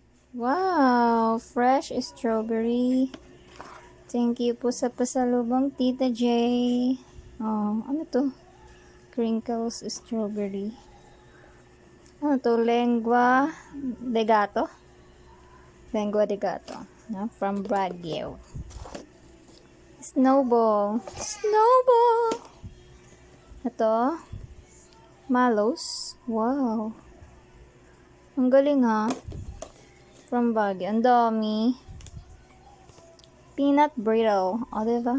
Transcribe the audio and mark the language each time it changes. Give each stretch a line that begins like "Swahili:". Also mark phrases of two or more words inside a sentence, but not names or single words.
English: Wow, fresh strawberry. Thank you
Filipino: po sa pasalubong,
English: Tita J.
Filipino: Oh, ano to?
English: Crinkles strawberry.
Filipino: Ano to? Lengua de gato? Lengua de gato. No?
English: From Baguio. Snowball. Snowball!
Filipino: Ito. Mallows. Wow. Ang galing ha.
English: From Baguio.
Filipino: Ang dami.
English: Peanut brittle.
Filipino: O, diba?